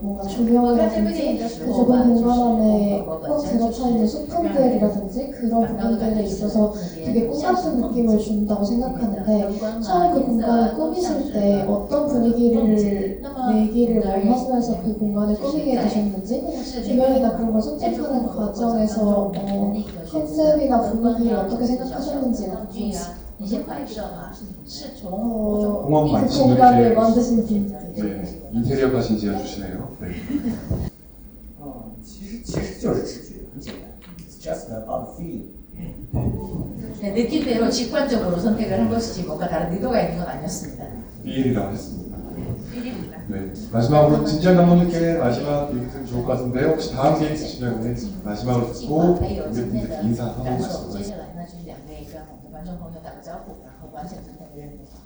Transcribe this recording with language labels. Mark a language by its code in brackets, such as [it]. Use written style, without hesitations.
[ko] 뭔가 조명이라든지 그 좁은 공간 안에 꽉 들어차 있는 소품들이라든지 그런 부분들에 있어서 되게 꿈 같은 느낌을 준다고 생각하는데 처음 그 공간을 꾸미실 때 어떤 분위기를 내기를 원하시면서 그 공간을 꾸미게 되셨는지 조명이나 그런 걸 선택하는 과정에서 컨셉이나 분위기를 어떻게 생각하셨는지 궁금했어요. [zh] 你先摆设嘛，是从 [ko] 공원 공간을 만드신 분들. 네, 인테리어까지 지어주시네요. 네. [zh] 其实就是直觉，很简单 ， [en] It's just about the feeling. [ko] 네, 느낌대로 직관적으로 선택을 한 것이지 뭔가 다른 의도가 있는 건 아니었습니다. 비일이라고 했습니다. 비일입니다. 네, 마지막으로 진지한 감독님께 마지막 얘기 좀 좋을 것 같은데요. 혹시 다음 계획 있으시면 마지막으로 듣고 관객분들께 인사 한번 말씀해주세요. [zh] 观众朋友打个招呼，然后完成今天的任务。